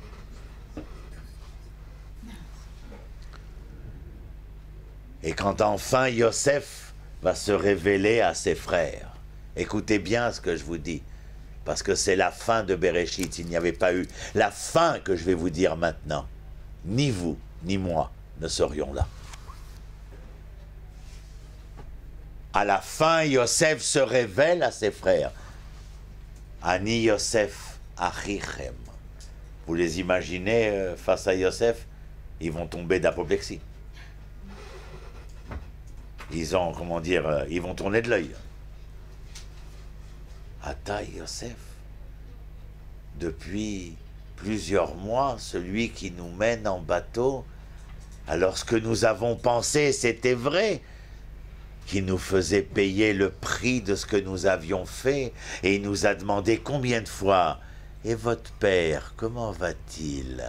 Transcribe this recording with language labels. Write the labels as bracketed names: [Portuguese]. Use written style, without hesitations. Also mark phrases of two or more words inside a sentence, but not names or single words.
[French] Et quand enfin Yosef va se révéler à ses frères, écoutez bien ce que je vous dis, parce que c'est la fin de Bereshit. S'il n'y avait pas eu la fin que je vais vous dire maintenant, ni vous, ni moi ne serions là. À la fin, Yosef se révèle à ses frères. [Hebrew] אני יוסף אחיכם. [French] Vous les imaginez face à Yosef? Ils vont tomber d'apoplexie. Ils ont, comment dire, ils vont tourner de l'œil. Ata Yosef, depuis plusieurs mois, celui qui nous mène en bateau, alors ce que nous avons pensé, c'était vrai, qui nous faisait payer le prix de ce que nous avions fait, et il nous a demandé combien de fois: et votre père, comment va-t-il?